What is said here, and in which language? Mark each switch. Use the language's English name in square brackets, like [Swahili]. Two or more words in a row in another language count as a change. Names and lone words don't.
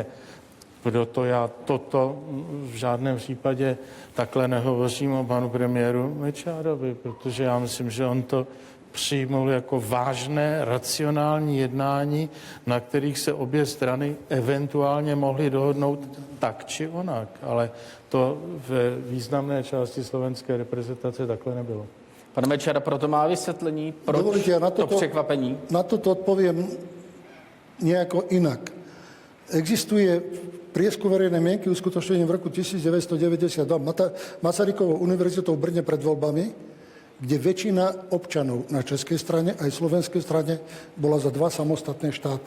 [Czech] Proto já toto v žádném případě takhle nehovořím o panu premiéru Mečiarovi, protože já myslím, že on to přijmul jako vážné, racionální jednání, na kterých se obě strany eventuálně mohly dohodnout tak či onak, ale to ve významné části slovenské reprezentace takhle nebylo. Pan Mečiar proto má vysvětlení, proč [Slovak] Dovolite, ja [Czech] to překvapení? [Slovak] Na toto odpoviem nejako inak. Existuje prieskum verejnej mienky uskutočnený v roku 1992 Masarykovou univerzitou v Brne pred voľbami, kde väčšina občanov na českej strane aj slovenskej strane bola za dva samostatné štáty.